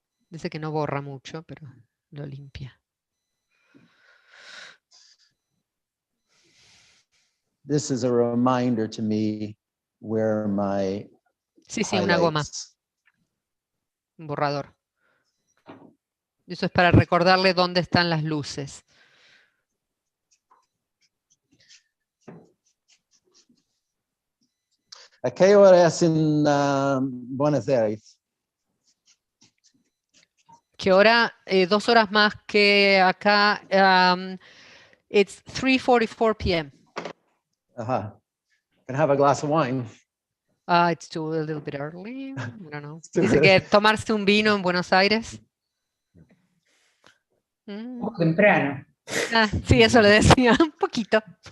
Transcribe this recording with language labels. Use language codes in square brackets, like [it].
[es] Dice que no borra mucho, pero lo limpia. [en] This is a reminder to me where my [es] Sí, sí, una goma, [en] highlights. [es] un borrador. Eso es para recordarle dónde están las luces. ¿A qué hora es en Buenos Aires? ¿Qué hora? 2 horas más que acá. [en] It's 3:44 p.m. Can I have a glass of wine? It's too a little bit early. I don't know. [es] Dice que tomarse un vino en Buenos Aires. Un poco temprano. Sí, eso le decía, un poquito.